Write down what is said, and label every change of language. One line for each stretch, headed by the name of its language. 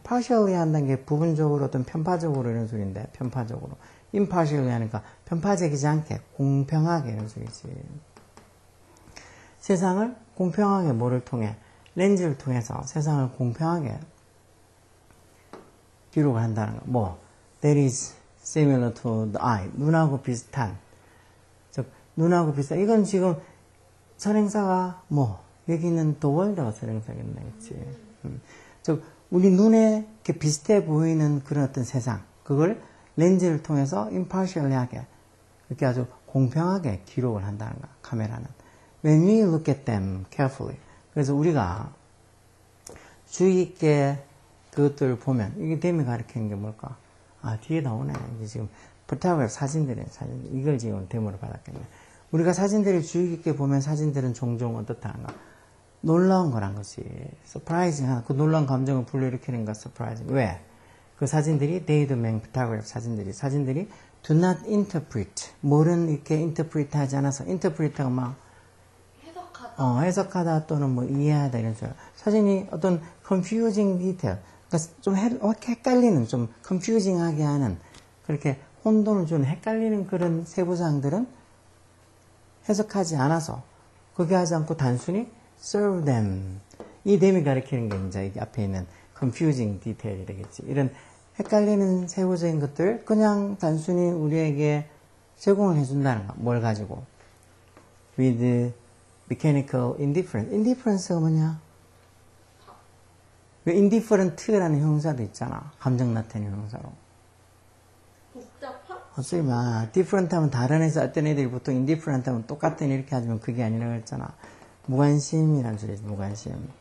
Korean: partially 한다는 게 부분적으로 어떤 편파적으로 이런 소리인데, 편파적으로. impartially 하니까 편파적이지 않게, 공평하게 이런 소리지. 세상을 공평하게 뭐를 통해? 렌즈를 통해서 세상을 공평하게 기록을 한다는 거.
English: 뭐, that is similar to the eye.
Korean: 눈하고 비슷한. 즉, 눈하고 비슷한. 이건 지금 선행사가 뭐, 여기는 the world가 선행사겠네. 즉, 우리 눈에 이렇게 비슷해 보이는 그런 어떤 세상. 그걸 렌즈를 통해서 impartially하게, 이렇게 아주 공평하게 기록을 한다는 거야, 카메라는.
English: When we look at them carefully.
Korean: 그래서 우리가 주의 있게 그것들을 보면, 이게 댐이 가리키는 게 뭘까? 아, 뒤에 나오네. 이게 지금 포토그래프 사진들이에요, 사진. 이걸 지금 댐으로 받았겠네. 우리가 사진들을 주의 깊게 보면 사진들은 종종 어떻다는가? 놀라운 거란 것이. 서프라이징, 그 놀라운 감정을 불러일으키는 거, 서프라이징. 왜? 그 사진들이,
English: they do make photograph
Korean: 사진들이
English: do not interpret.
Korean: 뭐는 이렇게 interpret 하지 않아서, interpret가 막, 해석하다 또는 뭐 이해하다 이런 소리. 사진이 어떤 confusing detail, 그러니까 좀 헷갈리는, 좀 confusing하게 하는, 그렇게 혼돈을 주는 헷갈리는 그런 세부사항들은 해석하지 않아서, 그게 하지 않고 단순히
English: serve them.
Korean: 이 them이 가리키는 게 이제 여기 앞에 있는 confusing detail이 되겠지. 이런 헷갈리는 세부적인 것들 그냥 단순히 우리에게 제공을 해준다는 거. 뭘 가지고?
English: with mechanical indifference.
Korean: indifference가 뭐냐? 왜 indifferent라는 형사도 있잖아. 감정 나타내는 형사로. 복잡한? 어차피 막 different 하면 다른 애서 어떤 애들이 보통 indifferent 하면 똑같은 이렇게 하지만 그게 아니라고 했잖아. 무관심이라는 소리지. 무관심.